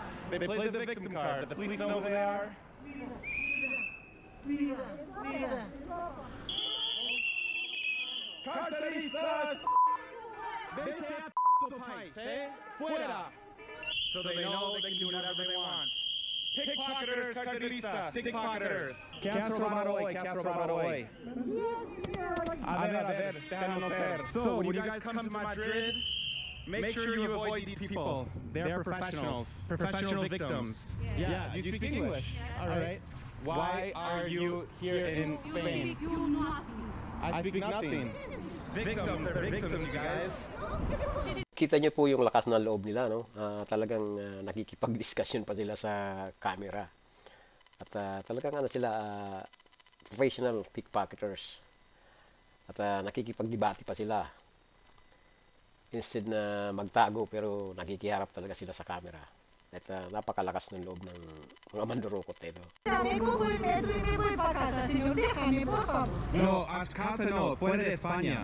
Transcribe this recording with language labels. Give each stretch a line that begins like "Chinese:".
English: They played the victim card. The police know who they are.
Spanish: Mira, mira. Carteristas! Vete a tu país, eh? Fuera!
English: So they know they can do whatever they want. Pickpocketers, carteristas, pickpocketers.
Spanish: ¿Qué has robado hoy? ¿Qué has robado hoy? A ver, déjanos ver.
English: So when you guys come to Madrid, make sure you avoid these people. They're professionals, professional victims. Yeah, do you speak English? All right. Why are you here in Spain? I speak nothing. Victims, they're victims, you guys.
Filipino: Kita niyo po yung lakas ng loob nila, no? Talagang nakikipag-discussion pa sila sa camera. At talagang sila professional pickpocketers. At nakikipag-debate pa sila. Instead na magtago, pero nakikiharap talaga sila sa camera. At napakalakas ng loob ng mga mandurokot na ito.
Spanish: Me voy para casa, señor. Déjame, por favor. No, a casa no, fuera de España.